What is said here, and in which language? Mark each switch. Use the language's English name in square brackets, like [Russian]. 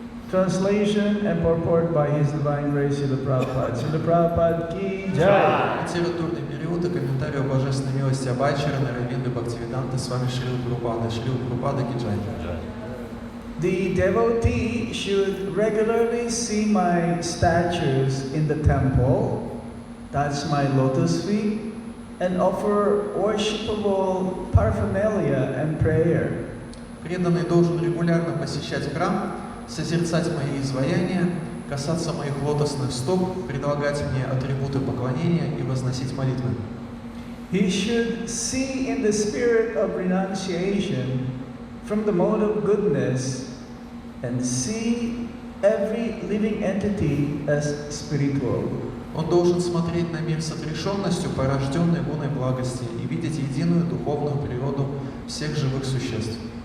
[English] translation and purport by His Divine Grace Srila Prabhupada. Srila Prabhupada ki jai. [Russian] литературный период и комментарий о божественной милости Абайчарана Равинды Бхактивиданты с вами Шрила Прабхупада Киджай. [English] The devotee should regularly see my statues in the temple, touch my lotus feet, and offer worshipable paraphernalia and prayer. [Russian] Преданный должен регулярно посещать храм, созерцать мои изваяния, касаться моих лотосных стоп, предлагать мне атрибуты поклонения и возносить молитвы. [English] He should see in the spirit of renunciation from the mode of goodness and see every living entity as spiritual. [Russian] Он должен смотреть на мир с отрешенностью, порожденной гуной благости, и видеть единую духовную природу всех живых существ.